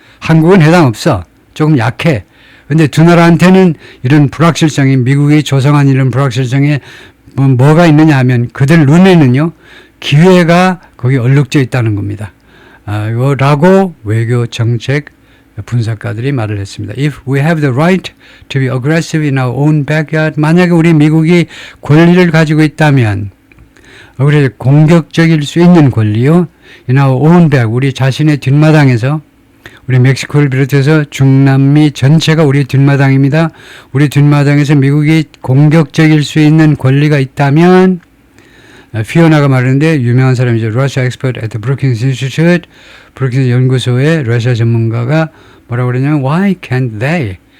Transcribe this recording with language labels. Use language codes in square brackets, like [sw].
[ko] 한국은 해당 없어. 조금 약해. 근데 두 나라한테는 이런 불확실성이 미국이 조성한 이런 불확실성에 뭐가 있느냐 하면 그들 눈에는요. 기회가 거기 얼룩져 있다는 겁니다. 라고 외교 정책 분석가들이 말을 했습니다. [en] If we have the right to be aggressive in our own backyard [ko] 만약에 우리 미국이 권리를 가지고 있다면 그래서 공격적일 수 있는 권리요. [en] In our own back [ko] 우리 자신의 뒷마당에서 우리 멕시코를 비롯해서 중남미 전체가 우리 뒷마당입니다. 우리 뒷마당에서 미국이 공격적일 수 있는 권리가 있다면 피오나가 말하는데 유명한 사람이죠. [en] Russia expert at the Brookings Institute [ko] 브루킹스 연구소의 러시아 전문가가 뭐라고 그러냐면 [en] Why can't they?